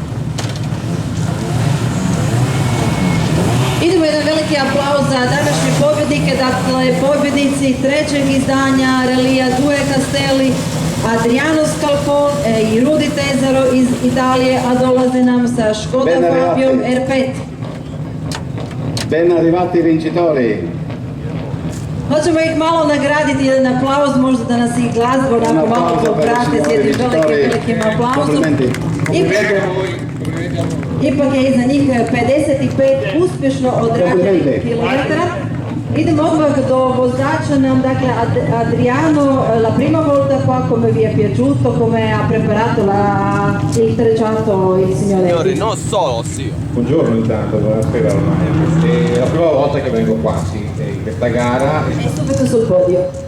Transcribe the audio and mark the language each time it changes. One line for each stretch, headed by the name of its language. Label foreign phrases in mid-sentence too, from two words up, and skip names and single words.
Croatian: Idemo jedan veliki aplauz za današnje pobjednike, dakle pobjednici trećeg izdanja rallija 2 Castelli, Adriano Scalcon i Rudy Tesero iz Italije, a dolaze nam sa Škoda Fabiom R5.
Italian: Ben arrivati vincitori.
Croatian: Hoćemo ih malo nagraditi, jedan aplauz, možda da nas i glazba onako malo poprate s jednim velikim aplauzom. Ipak je iza njih 55 uspješno odrađenih kilometara. Idemo odmah do vozača nam, dakle
Italian: Adriano, la prima volta qua come vi è piaciuto, come ha preparato il tracciato il signore? Signore, non solo, sì. Buongiorno intanto, buonasera ormai. È la prima volta che vengo qua, sì, in questa gara. E subito sul podio.